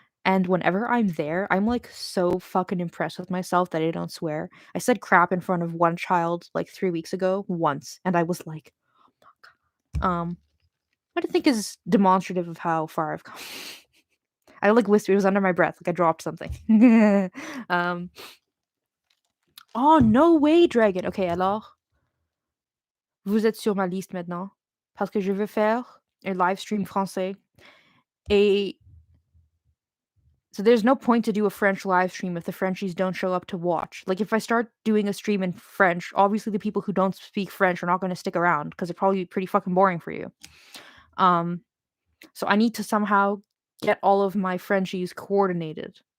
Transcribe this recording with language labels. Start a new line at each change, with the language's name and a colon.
English: And whenever I'm there, I'm like so fucking impressed with myself that I don't swear. I said crap in front of one child like 3 weeks ago once, and I was like, um, what I think is demonstrative of how far I've come. I like whispered, it was under my breath, like I dropped something. um, oh, no way, Dragon.
French: Okay, alors, vous êtes sur ma liste maintenant. Parce que je veux faire un live stream français.
English: Et so there's no point to do a French live stream if the Frenchies don't show up to watch. Like if I start doing a stream in French, obviously the people who don't speak French are not going to stick around because it'd probably be pretty fucking boring for you. Um, so I need to somehow get all of my Frenchies coordinated.